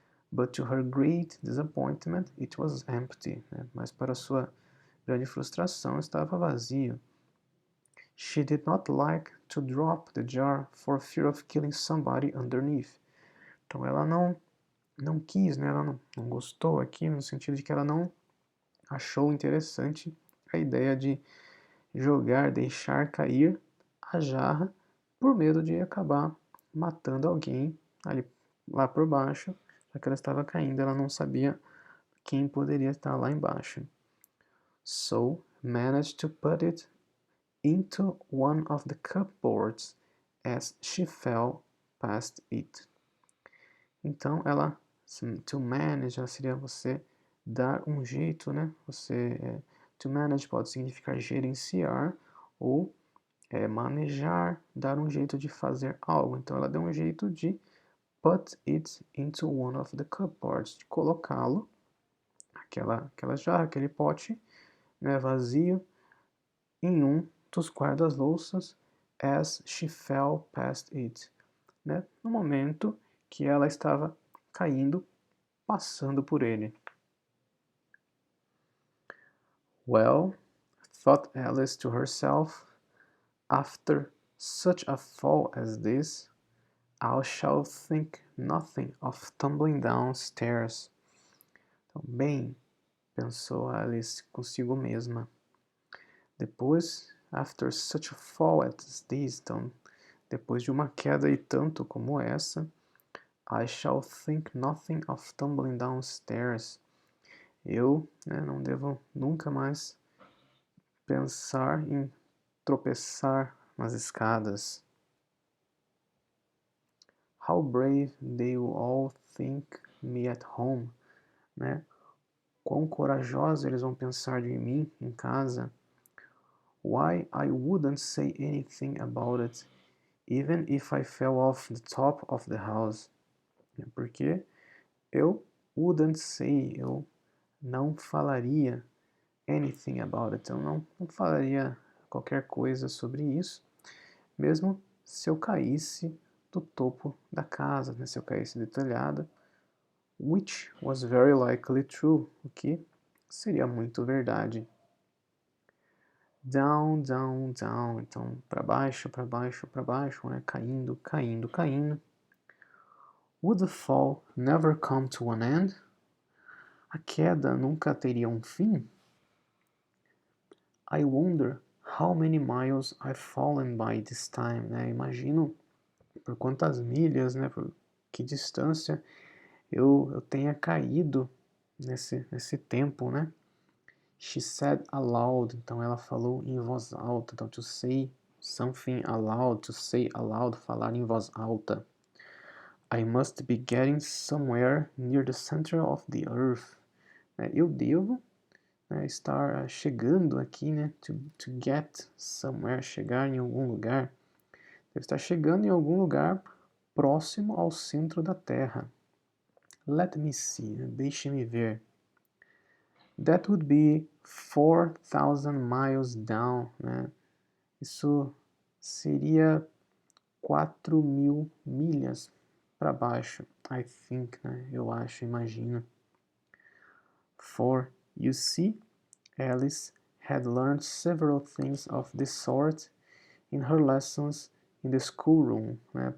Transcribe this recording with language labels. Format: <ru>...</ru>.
<en>But to her great disappointment, it was empty.</en> <pt>Mas para sua grande frustração, estava vazio.</pt> <en>She did not like to drop the jar for fear of killing somebody underneath.</en> <pt>Então ela não quis, né? Ela não gostou aqui, no sentido de que ela não achou interessante a ideia de jogar, deixar cair a jarra por medo de acabar matando alguém ali lá por baixo, já que ela estava caindo, ela não sabia quem poderia estar lá embaixo.</pt> <en>So, managed to put it into one of the cupboards as she fell past it.</en> <pt>Então, ela, to manage, seria você dar um jeito, né? To manage pode significar gerenciar ou manejar, dar um jeito de fazer algo. Então, ela deu um jeito de</pt> <en>put it into one of the cupboards,</en> <pt>de colocá-lo, aquela jarra, aquele pote, né, vazio, em um dos guarda-louças,</pt> <en>as she fell past it,</en> <pt>né, no momento que ela estava caindo, passando por ele.</pt> <en>Well, thought Alice to herself, after such a fall as this, I shall think nothing of tumbling downstairs.</en> <pt>Então, bem, pensou Alice consigo mesma. Depois,</pt> <en>after such a fall as this,</en> <pt>então, depois de uma queda e tanto como essa,</pt> <en>I shall think nothing of tumbling downstairs.</en> <pt>Eu, não devo nunca mais pensar em tropeçar nas escadas.</pt> <en>How brave they will all think me at home, né?</en> <pt>Quão corajosos eles vão pensar de mim em casa.</pt> <en>Why I wouldn't say anything about it, even if I fell off the top of the house.</en> <pt>Porque eu</pt> <en>wouldn't say,</en> <pt>eu não falaria</pt> <en>anything about it,</en> <pt>eu não falaria qualquer coisa sobre isso, mesmo se eu caísse do topo da casa, né? Se eu caísse do telhado,</pt> <en>which was very likely true,</en> <pt>o que seria muito verdade.</pt> <en>Down, down, down,</en> <pt>então para baixo, para baixo, para baixo, né? Caindo, caindo, caindo.</pt> <en>Would the fall never come to an end?</en> <pt>A queda nunca teria um fim?</pt> <en>I wonder how many miles I've fallen by this time, né?</en> <pt>Imagino por quantas milhas, né? Por que distância eu tenha caído nesse tempo, né?</pt> <en>She said aloud,</en> <pt>então ela falou em voz alta. Então,</pt> <en>to say something aloud, to say aloud,</en> <pt>falar em voz alta.</pt> <en>I must be getting somewhere near the center of the earth.</en> <pt>Eu devo estar chegando aqui, né?</pt> <en>To get somewhere,</en> <pt>chegar em algum lugar. Deve estar chegando em algum lugar próximo ao centro da Terra.</pt> <en>Let me see,</en> <pt>deixe-me ver.</pt> <en>That would be 4,000 miles down, né?</en> <pt>Isso seria 4.000 milhas para baixo. I think, né? Eu acho, imagino.</pt> <en>For, you see, Alice had learned several things of this sort in her lessons in the schoolroom, né?</en>